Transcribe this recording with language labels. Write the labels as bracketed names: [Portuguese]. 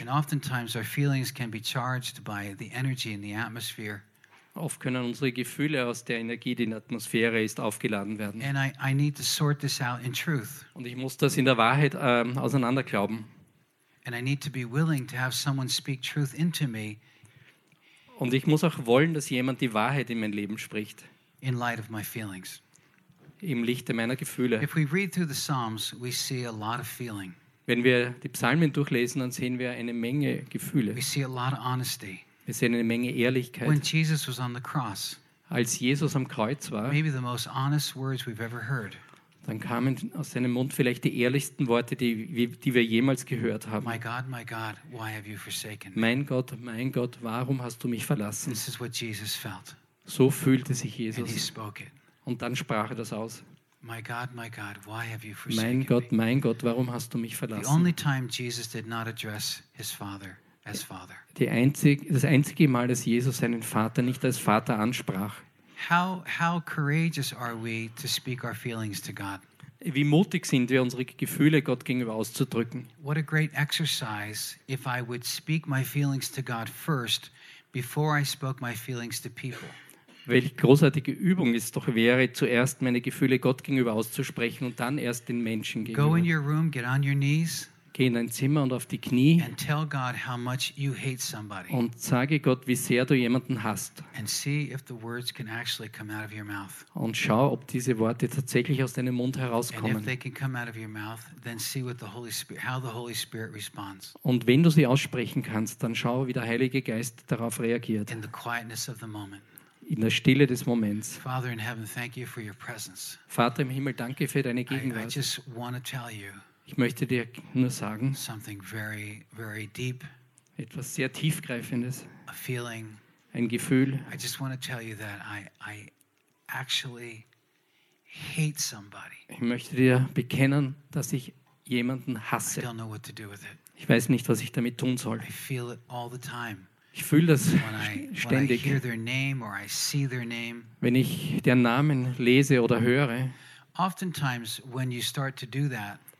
[English] And oftentimes our feelings can be charged by the energy in the atmosphere. [German] Oft können unsere Gefühle aus der Energie, die in der Atmosphäre ist, aufgeladen werden. [English] And I need to sort this out in truth. [German] Und ich muss das in der Wahrheit auseinanderglauben. [English] And I need to be willing to have someone speak truth into me. [German] Und ich muss auch wollen, dass jemand die Wahrheit in mein Leben spricht. [English] In light of my feelings. [German] Im Lichte meiner Gefühle. [English] If we read through the Psalms, we see a lot of feeling. [German] Wenn wir die Psalmen durchlesen, dann sehen wir eine Menge Gefühle. [English] We see a lot of honesty. [German] Wir sehen eine Menge Ehrlichkeit. [English] When Jesus was on the cross, [German] als Jesus am Kreuz war, [English] maybe the most honest words we've ever heard. [German] Dann kamen aus seinem Mund vielleicht die ehrlichsten Worte, die wir jemals gehört haben. [English] My God, why have you forsaken me? [German] Mein Gott, warum hast du mich verlassen? [English] This is what Jesus felt. [German] So fühlte sich Jesus. [English] And he spoke it. [German] Und dann sprach er das aus. [English] My God, why have you forsaken [German] mein Gott, warum hast du mich verlassen? [English] The only time Jesus did not address his father. As father. [German] Das einzige Mal, dass Jesus seinen Vater nicht als Vater ansprach. [English] How courageous are we to speak our feelings to God? [German] Wie mutig sind wir, unsere Gefühle Gott gegenüber auszudrücken? [English] What a great exercise if I would speak my feelings to God first before I spoke my feelings to people. [German] Welch großartige Übung es doch wäre, zuerst meine Gefühle Gott gegenüber auszusprechen und dann erst den Menschen gegenüber. [English] Go in your room, get on your knees. [German] Geh in dein Zimmer und auf die Knie [English] and tell God how much you hate somebody. [German] Und sage Gott, wie sehr du jemanden hasst. [English] And see if the words can actually come out of your mouth. [German] Und schau, ob diese Worte tatsächlich aus deinem Mund herauskommen. [English] And if they can come out of your mouth, then see what the Holy Spirit, how the Holy Spirit responds. [German] Und wenn du sie aussprechen kannst, dann schau, wie der Heilige Geist darauf reagiert. [English] In the quietness of the moment. [German] In der Stille des Moments. [English] Father in heaven, thank you for your presence. [German] Vater im Himmel, danke für deine Gegenwart. [English] I just want to tell you. [German] Ich möchte dir nur sagen, [English] something very, very deep, [German] etwas sehr Tiefgreifendes, [English] a feeling, [German] ein Gefühl. [English] I just want to tell you that I actually hate somebody. [German] Ich möchte dir bekennen, dass ich jemanden hasse. [English] I don't know what to do with it. [German] Ich weiß nicht, was ich damit tun soll. [English] I feel it all the time. [German] Ich fühle das ständig. [English] When I hear their name or I see their name, [German] wenn ich deren Namen lese oder höre, [English] oftentimes, when you start to do that,